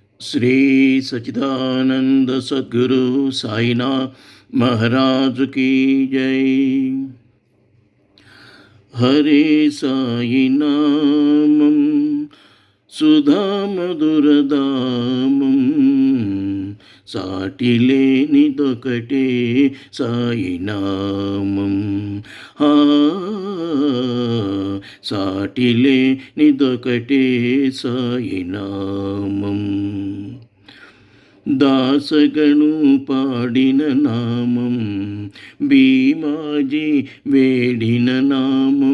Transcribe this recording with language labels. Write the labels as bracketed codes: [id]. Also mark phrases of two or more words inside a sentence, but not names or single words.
[hi] श्री सच्चिदानंद सद्गुरु साईनाथ महाराज की जय। [sa] हरे साई नामं सुधा मधुरदामं [te] సాటిలేనిదొకటే సాయి నామం. ఆ సాటిలేనిదొకటే సాయి నామం. దాసగను పాడిన నామం, భీమాజీ వేడిన నామం.